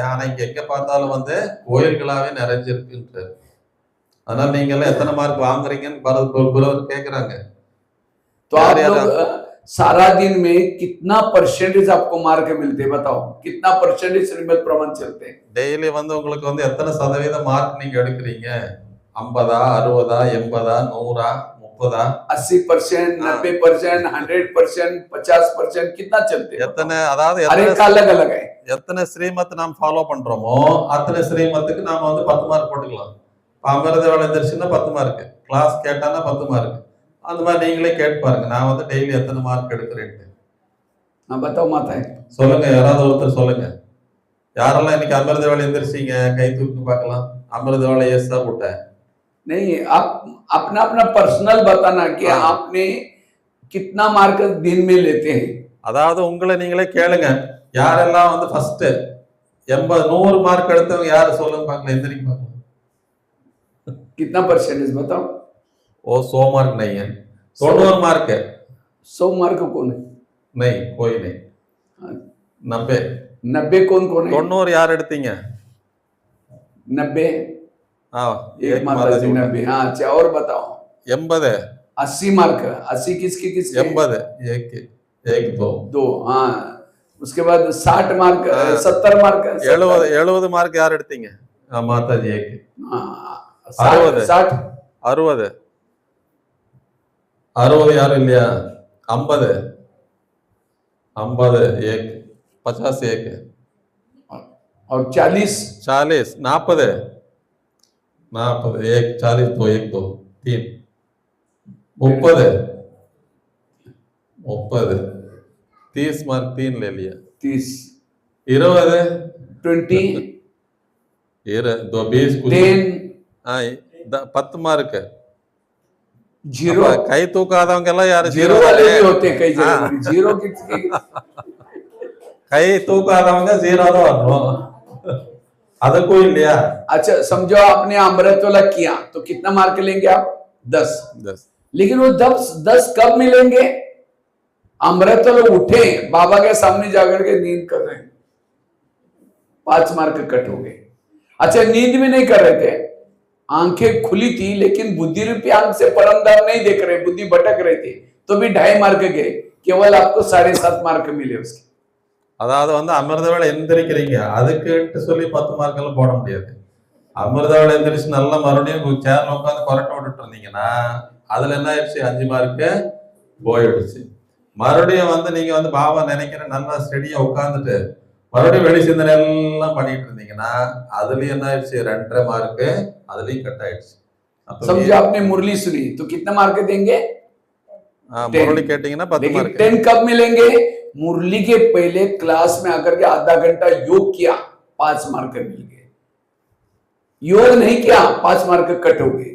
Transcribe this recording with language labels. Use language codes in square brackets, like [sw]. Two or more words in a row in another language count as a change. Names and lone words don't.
[ta] ஆனா இங்க எங்க பார்த்தாலும் வந்து கோயில்களாவே நிறைஞ்சிருக்குன்றாரு. அதனால நீங்க எல்லாம் எத்தனை மார்க் வாங்குறீங்கன்னு பலர் கேக்குறாங்க. [hi] तो आप लोग सारा दिन में कितना परसेंटेज आपको मार्क मिलते हैं बताओ, कितना परसेंटेज श्रीमत प्रमाण चलते हैं? [ta] டெய்லி வந்து உங்களுக்கு வந்து எத்தனை சதவீத மார்க் நீங்க எடுக்கிறீங்க? 50, 60, 80, 100, 30, 80%, 90%, 100%, 50%, [hi] कितना चलते हैं? [ta] எத்தனை அதாவது [hi] हर एक का अलग अलग है। [ta] எத்தனை ஸ்ரீமத் நாம் ஃபாலோ பண்றோமோ அத்தனை ஸ்ரீமத்துக்கு நாம வந்து 10 மார்க் போட்டுக்கலாம். அமிர்த வேலை எந்திரிச்சுன்னா 10 மார்க், கிளாஸ் கேட்டானா 10 மார்க். அந்த மாதிரி நீங்களே கேட்டு பாருங்க, நான் வந்து டெய்லி எத்தனை மார்க் எடுக்கிறேன்னு. [hi] हाँ बताओ माता है। [ta] சொல்லுங்க, யாராவது ஒருத்தர் சொல்லுங்க. யாரெல்லாம் இன்னைக்கு அமிர்த வேலை எந்திரிச்சீங்க கை தூக்கி பார்க்கலாம். அமிர்த வேலை எஸ்ஸா போட்டேன். [hi] नहीं, आप अपना अपना पर्सनल बताना कि हाँ। आपने कितना मार्क दिन में लेते हैं। [ta] அதாவது உங்களை நீங்களே கேளுங்க, யாரெல்லாம் வந்து ஃபர்ஸ்ட் 80 100 மார்க் எடுத்தவங்க யாரு சொல்லுங்க பார்க்கலாம், எந்திரிக்க பார்க்கலாம். [hi] कितना परसेंटेज बताओ? वो 100 मार्क नहीं है, 90 मार्क है। 100 मार्क कौन है? नहीं कोई नहीं, 90 90 कौन कौन है? [ta] 90 யார் எடுத்தீங்க? 90, ஆ [hi] एक एक माता माता जी जी 90। हाँ अच्छा, और बताओ 80 80 मार्क, 80 किसके किसके? 80 एक एक दो 2। हाँ उसके बाद 60 मार्क, ஆ 70 मार्क, 70 70। [ta] 70 மார்க் யார் எடுத்தீங்க? மாதாஜி ஏக்கு. [hi] हाँ 60 60 [ta] 60 60 யாரும் இல்லையா? [hi] 50 50 एक 50 एक और 40 40 40 40 एक 40 दो एक दो 3 30 30 30 मार्क 3 ले लिया 30 20 20 दो 20 कुछ 10 हाँ 10 मार्क जीरो। [ta] அப்ப கை தூக்காதவங்க எல்லாம் யாரு [hi] जीरो [ta] ஜீரோ [hi] वाले [ta] தானே [hi] भी होते हैं कई हाँ। जगह पर। जीरो किसके? [ta] கை தூக்காதவங்க ஜீரோ தான் வரணும் அதுக்கும் இல்லையா [hi] अच्छा समझो आपने अमृत वाला किया तो कितना मार्क लेंगे आप? 10। 10 लेकिन वो 10 कब मिलेंगे? अमृत वाले उठे, बाबा के सामने जाकर के नींद कर रहे हैं, 5 मार्क कट हो गए। अच्छा नींद भी नहीं कर रहे थे, आंखें खुली थी लेकिन बुद्धि रूपी आंख से परमधाम नहीं देख रहे, बुद्धि भटक रहे थे, तो भी 2.5 मार्क गए, केवल आपको 7.5 मार्क मिले उसके। [ta] அதாவது வந்து அமிர்த வேளை எந்திரிக்கிறீங்க அதுக்குன்ட்டு சொல்லி 10 மார்க் எல்லாம் போட முடியாது அமிர்த வேளை எந்திரிச்சு நல்லா மறுபடியும் சேர்ல உட்காந்து கொரட்டை விட்டுட்டு இருந்தீங்கன்னா அதுல என்ன ஆயிடுச்சு 5 மார்க்கு போயிடுச்சு மறுபடியும் வந்து நீங்க வந்து பாபா நினைக்கிற நல்லா ஸ்டெடியா உட்காந்துட்டு மறுபடியும் வெளி சிந்தனை எல்லாம் பண்ணிட்டு இருந்தீங்கன்னா அதுலயும் என்ன ஆயிடுச்சு 2.5 மார்க்கு அதுலயும் கட் ஆயிடுச்சு [hi] समझो आपने मुरली सुनी तो कितना मार्क देंगे? [ta] मुरली கேட்டீங்கன்னா 10 [hi] लेकिन मार्क 10 कब मिलेंगे? मुरली के पहले क्लास में आकर के आधा घंटा योग किया, 5 मार्क मिल गए। योग नहीं किया, 5 मार्क कट हो गए।